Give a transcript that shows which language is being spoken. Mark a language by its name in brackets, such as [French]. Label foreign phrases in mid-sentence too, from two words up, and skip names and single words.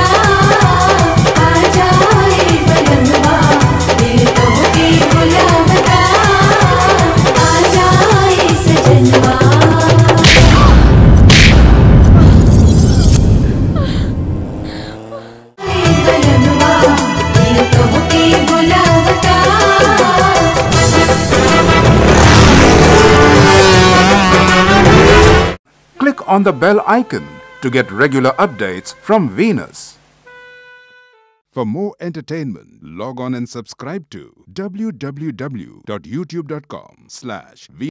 [Bhojpuri] आजा ए बलमुआ, दिल तोहके बुलावता। आजा ए सजनवा। बलमुआ, दिल तोहके बुलावता। [English] Click on the bell icon to get regular updates from Venus. For more entertainment, log on and subscribe to www.youtube.com/Venus.